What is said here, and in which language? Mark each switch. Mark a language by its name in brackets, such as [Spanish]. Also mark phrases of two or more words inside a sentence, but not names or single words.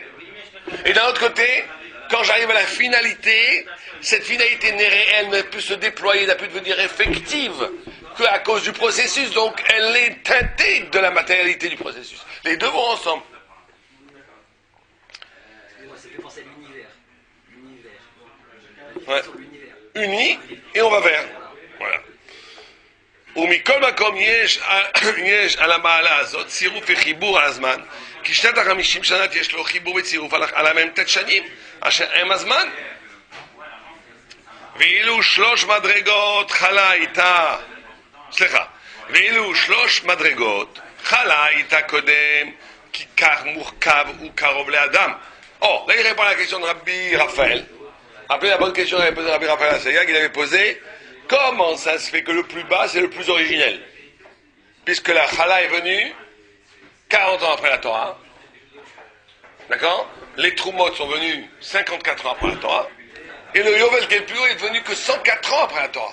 [French] Et d'un autre côté, quand j'arrive à la finalité, cette finalité n'est réelle, n'a pu se déployer, n'a pu devenir effective qu'à cause du processus, donc elle est teintée de la matérialité du processus. Les deux vont ensemble. Excusez-moi, ça fait penser à l'univers. Ouais. Unis, et on va vers. Voilà. [Hebrew] ומכל מקום יש על המעלה הזאת צירוף וחיבור על הזמן, כי שנת ה-50 שנה יש לו חיבור וצירוף על המ"ט שנים, אשר הם הזמן. ואילו 3 מדרגות חלה איתה, ואילו 3 מדרגות חלה איתה קודם, כי כך מורכב וקרוב לאדם. [French] Là il répond à la question de Rabbi Raphaël. Après la bonne question de Rabbi Raphaël Assayag, il avait posé comment ça se fait que le plus bas c'est le plus originel, puisque la Chala est venue 40 ans après la Torah, d'accord, les Trumot sont venus 54 ans après la Torah, et le Yovel qui est le plus haut est venu que 104 ans après la Torah.